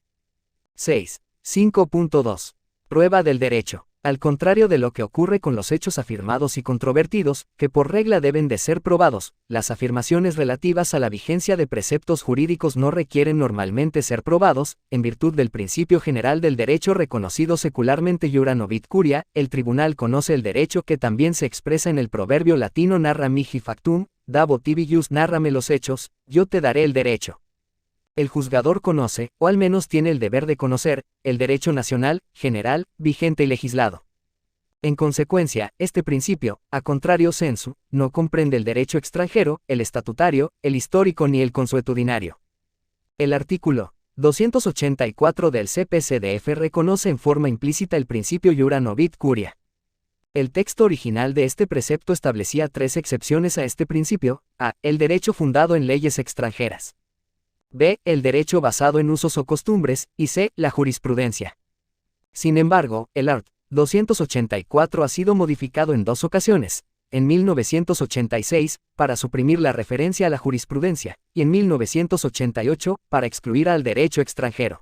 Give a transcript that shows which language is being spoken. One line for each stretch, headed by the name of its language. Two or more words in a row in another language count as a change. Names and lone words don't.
Spanish: 6. 5.2. Prueba del derecho. Al contrario de lo que ocurre con los hechos afirmados y controvertidos, que por regla deben de ser probados, las afirmaciones relativas a la vigencia de preceptos jurídicos no requieren normalmente ser probados, en virtud del principio general del derecho reconocido secularmente
Latin: iura novit curia.
Spanish: El tribunal conoce el derecho que también se expresa en el proverbio latino
Latin: narra mihi factum, dabo tibi jus.
Spanish: Nárrame los hechos, yo te daré el derecho. El juzgador conoce, o al menos tiene el deber de conocer, el derecho nacional, general, vigente y legislado. En consecuencia, este principio,
Latin: a contrario sensu,
Spanish: no comprende el derecho extranjero, el estatutario, el histórico ni el consuetudinario. El artículo 284 del CPCDF reconoce en forma implícita el principio
Latin: iura novit curia.
Spanish: El texto original de este precepto establecía tres excepciones a este principio: a. El derecho fundado en leyes extranjeras; b. El derecho basado en usos o costumbres; y c. La jurisprudencia. Sin embargo, el art. 284 ha sido modificado en dos ocasiones, en 1986, para suprimir la referencia a la jurisprudencia, y en 1988, para excluir al derecho extranjero.